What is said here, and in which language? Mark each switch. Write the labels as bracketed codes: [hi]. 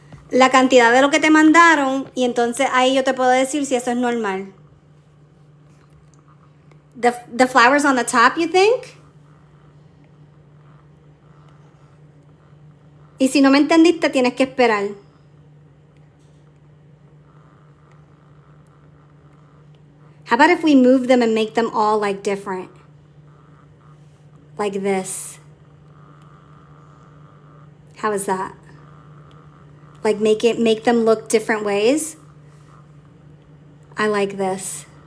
[es] La cantidad de lo que te mandaron y entonces ahí yo te puedo decir si eso es normal. [en] The flowers on the top, you think? [es] Y si no me entendiste, tienes que esperar. [en] How about if we move them and make them all like different? Like this. How is that? Like make them look different ways? I like this.